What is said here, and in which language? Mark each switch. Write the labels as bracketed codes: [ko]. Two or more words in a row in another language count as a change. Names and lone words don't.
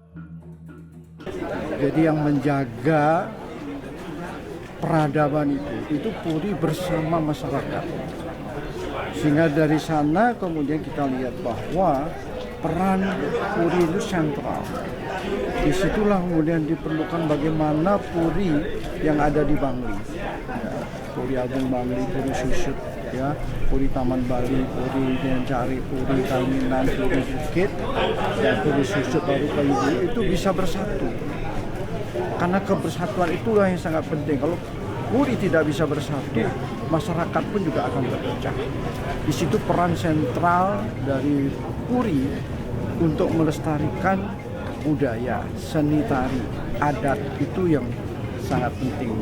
[id] Jadi yang menjaga peradaban itu Puri bersama masyarakat. Sehingga dari sana kemudian kita lihat bahwa peran Puri itu sentral. Disitulah kemudian diperlukan bagaimana Puri yang ada di Bangli. Puri Agung Bangli, Puri Susut, ya, Puri Taman Bali, Puri Dencari, Puri Kalinan, Puri Bukit, dan Puri Susut Baru Kayu itu bisa bersatu. Karena kebersatuan itulah yang sangat penting. Kalau Puri tidak bisa bersatu, masyarakat pun juga akan terpecah. Di situ peran sentral dari Puri untuk melestarikan budaya, seni tari, adat itu yang sangat penting.